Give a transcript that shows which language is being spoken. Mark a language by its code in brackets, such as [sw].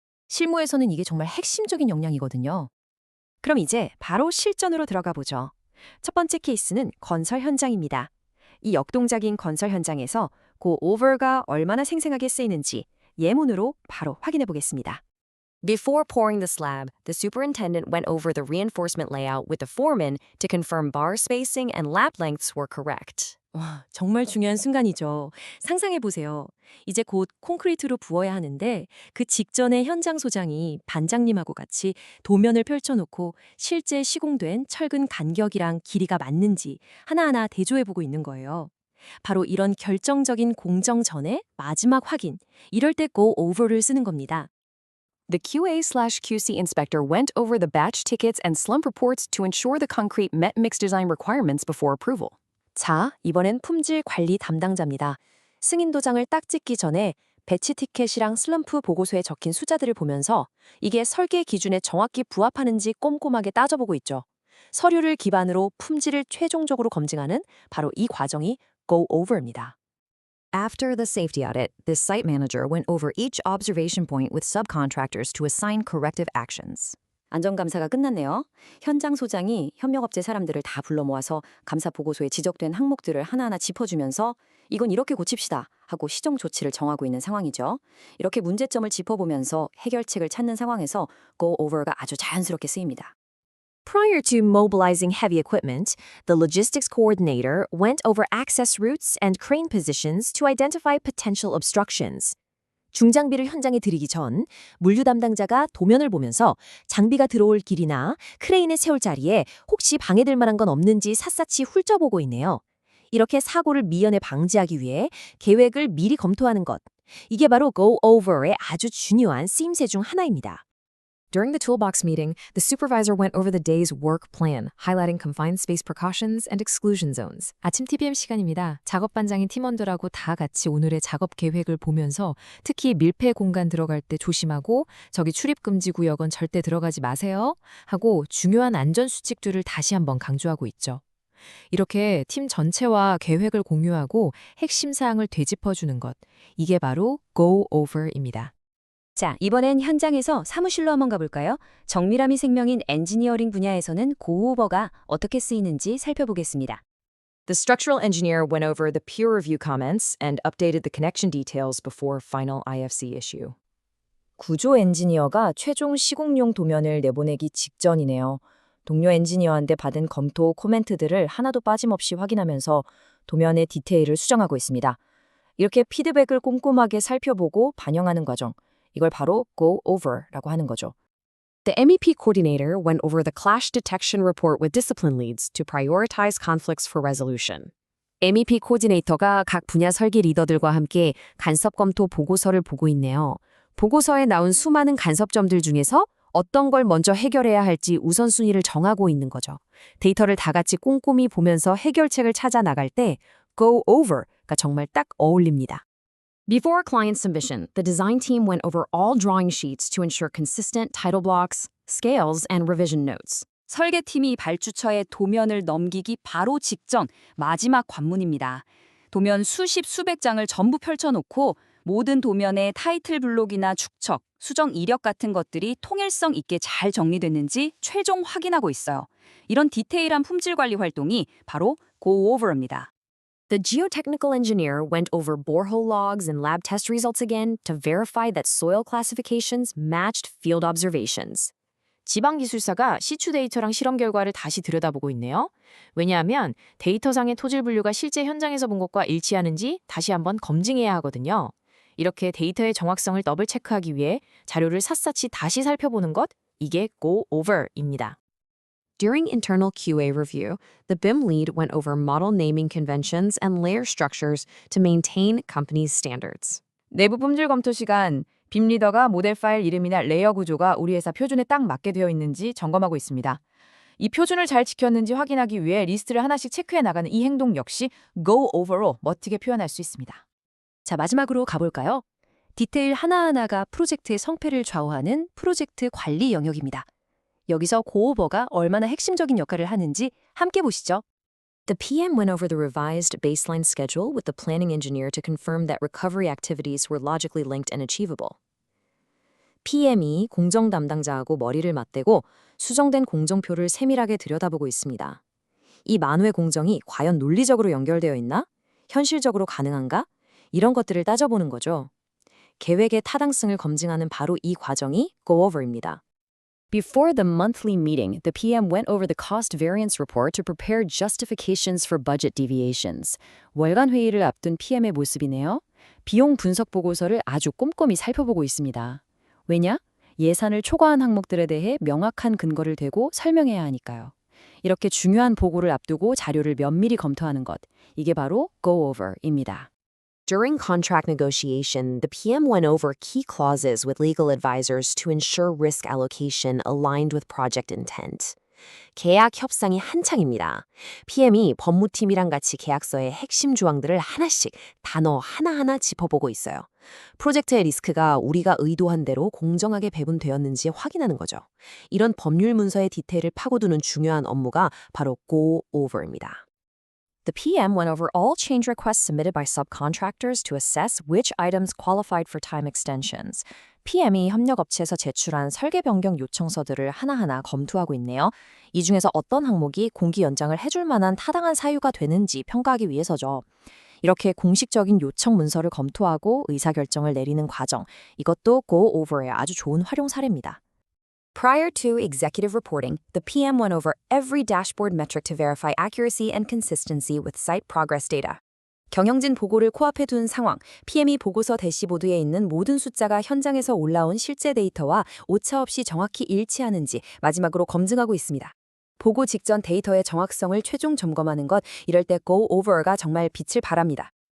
[ko] 실무에서는 이게 정말 핵심적인 역량이거든요. 그럼 이제 바로 실전으로 들어가 보죠. 첫 번째 케이스는 건설 현장입니다. 이 역동적인 건설 현장에서 go over가 얼마나 생생하게 쓰이는지 예문으로 바로 확인해 보겠습니다. [en] Before pouring the slab, the superintendent went over the reinforcement layout with the foreman to confirm bar spacing and lap lengths were correct. [ko] 와, 정말 중요한 순간이죠. 상상해 보세요. 이제 곧 콘크리트로 부어야 하는데 그 직전에 현장 소장이 반장님하고 같이 도면을 펼쳐놓고 실제 시공된 철근 간격이랑 길이가 맞는지 하나하나 대조해 보고 있는 거예요. 바로 이런 결정적인 공정 전에 마지막 확인, 이럴 때 go over를 쓰는 겁니다. [en] The QA/QC inspector went over the batch tickets and slump reports to ensure the concrete met mixed design requirements before approval. [ko] 자, 이번엔 품질 관리 담당자입니다. 승인 도장을 딱 찍기 전에 배치 티켓이랑 슬럼프 보고서에 적힌 숫자들을 보면서 이게 설계 기준에 정확히 부합하는지 꼼꼼하게 따져보고 있죠. 서류를 기반으로 품질을 최종적으로 검증하는 바로 이 과정이 go over입니다. [en] After the safety audit, the site manager went over each observation point with subcontractors to assign corrective actions. [ko] 안전감사가 끝났네요. 현장 소장이 협력업체 사람들을 다 불러 모아서 감사 보고서에 지적된 항목들을 하나하나 짚어주면서 이건 이렇게 고칩시다 하고 시정 조치를 정하고 있는 상황이죠. 이렇게 문제점을 짚어보면서 해결책을 찾는 상황에서 go over가 아주 자연스럽게 쓰입니다. [en] Prior to mobilizing heavy equipment, the logistics coordinator went over access routes and crane positions to identify potential obstructions. [ko] 중장비를 현장에 들이기 전 물류 담당자가 도면을 보면서 장비가 들어올 길이나 크레인에 세울 자리에 혹시 방해될 만한 건 없는지 샅샅이 훑어보고 있네요. 이렇게 사고를 미연에 방지하기 위해 계획을 미리 검토하는 것. 이게 바로 go over의 아주 중요한 쓰임새 중 하나입니다. [en] During the toolbox meeting, the supervisor went over the day's work plan, highlighting confined space precautions and exclusion zones. [ko] 아침 TBM 시간입니다. 작업반장인 팀원들하고 다 같이 오늘의 작업 계획을 보면서 특히 밀폐 공간 들어갈 때 조심하고 저기 출입금지 구역은 절대 들어가지 마세요 하고 중요한 안전 수칙들을 다시 한번 강조하고 있죠. 이렇게 팀 전체와 계획을 공유하고 핵심 사항을 되짚어주는 것. 이게 바로 go over입니다. 자, 이번엔 현장에서 사무실로 한번 가볼까요? 정밀함이 생명인 엔지니어링 분야에서는 go over가 어떻게 쓰이는지 살펴보겠습니다. [en] The structural engineer went over the peer review comments and updated the connection details before final IFC issue. [ko] 구조 엔지니어가 최종 시공용 도면을 내보내기 직전이네요. 동료 엔지니어한테 받은 검토 코멘트들을 하나도 빠짐없이 확인하면서 도면의 디테일을 수정하고 있습니다. 이렇게 피드백을 꼼꼼하게 살펴보고 반영하는 과정. 이걸 바로 go over라고 하는 거죠. [en] The MEP coordinator went over the clash detection report with discipline leads to prioritize conflicts for resolution. [ko] MEP 코디네이터가 각 분야 설계 리더들과 함께 간섭 검토 보고서를 보고 있네요. 보고서에 나온 수많은 간섭점들 중에서 어떤 걸 먼저 해결해야 할지 우선순위를 정하고 있는 거죠. 데이터를 다 같이 꼼꼼히 보면서 해결책을 찾아 나갈 때 go over가 정말 딱 어울립니다. [en] Before client submission, the design team went over all drawing sheets to ensure consistent title blocks, scales, and revision notes. [ko] 설계팀이 발주처에 도면을 넘기기 바로 직전 마지막 관문입니다. 도면 수십 수백 장을 전부 펼쳐놓고 모든 도면의 타이틀 블록이나 축척, 수정 이력 같은 것들이 통일성 있게 잘 정리됐는지 최종 확인하고 있어요. 이런 디테일한 품질 관리 활동이 바로 Go Over입니다. [en] The geotechnical engineer went over borehole logs and lab test results again to verify that soil classifications matched field observations. [ko] 지방기술사가 시추 데이터랑 실험 결과를 다시 들여다보고 있네요. 왜냐하면 데이터상의 토질 분류가 실제 현장에서 본 것과 일치하는지 다시 한번 검증해야 하거든요. 이렇게 데이터의 정확성을 더블 체크하기 위해 자료를 샅샅이 다시 살펴보는 것, 이게 Go Over입니다. [en] During internal QA review, the BIM lead went over model naming conventions and layer structures to maintain company's standards. [ko] 내부 품질 검토 시간, 빔 리더가 모델 파일 이름이나 레이어 구조가 우리 회사 표준에 딱 맞게 되어 있는지 점검하고 있습니다. 이 표준을 잘 지켰는지 확인하기 위해 리스트를 하나씩 체크해 나가는 이 행동 역시 Go Over로 멋지게 표현할 수 있습니다. 자, 마지막으로 가볼까요? 디테일 하나하나가 프로젝트의 성패를 좌우하는 프로젝트 관리 영역입니다. 여기서 고오버가 얼마나 핵심적인 역할을 하는지 함께 보시죠. [en] The PM went over the revised baseline schedule with the planning engineer to confirm that recovery activities were logically linked and achievable. [ko] PM이 공정 담당자하고 머리를 맞대고 수정된 공정표를 세밀하게 들여다보고 있습니다. 이 만회 공정이 과연 논리적으로 연결되어 있나? 현실적으로 가능한가? 이런 것들을 따져보는 거죠. 계획의 타당성을 검증하는 바로 이 과정이 Go Over입니다. [en] Before the monthly meeting, the PM went over the cost variance report to prepare justifications for budget deviations. [ko] 월간 회의를 앞둔 PM의 모습이네요. 비용 분석 보고서를 아주 꼼꼼히 살펴보고 있습니다. 왜냐? 예산을 초과한 항목들에 대해 명확한 근거를 대고 설명해야 하니까요. 이렇게 중요한 보고를 앞두고 자료를 면밀히 검토하는 것, 이게 바로 Go Over입니다. [en] During contract negotiation, the PM went over key clauses with legal advisors to ensure risk allocation aligned with project intent. [ko] 계약 협상이 한창입니다. PM이 법무팀이랑 같이 계약서의 핵심 조항들을 하나씩 단어 하나하나 짚어보고 있어요. 프로젝트의 리스크가 우리가 의도한 대로 공정하게 배분되었는지 확인하는 거죠. 이런 법률 문서의 디테일을 파고드는 중요한 업무가 바로 Go Over입니다. [en] The PM went over all change requests submitted by subcontractors to assess which items qualified for time extensions. [ko] PM이 협력업체에서 제출한 설계 변경 요청서들을 하나하나 검토하고 있네요. 이 중에서 어떤 항목이 공기 연장을 해줄 만한 타당한 사유가 되는지 평가하기 위해서죠. 이렇게 공식적인 요청 문서를 검토하고 의사결정을 내리는 과정, 이것도 Go Over의 아주 좋은 활용 사례입니다. [en] Prior to executive reporting, the PM went over every dashboard metric to verify accuracy and consistency with site progress data. [ko] 경영진 보고를 코앞에 둔 상황, PM이 보고서 대시보드에 있는 모든 숫자가 현장에서 올라온 실제 데이터와 오차 없이 정확히 일치하는지 마지막으로 검증하고 있습니다. 보고 직전 데이터의 정확성을 최종 점검하는 것, 이럴 때 Go Over가 정말 빛을 발합니다.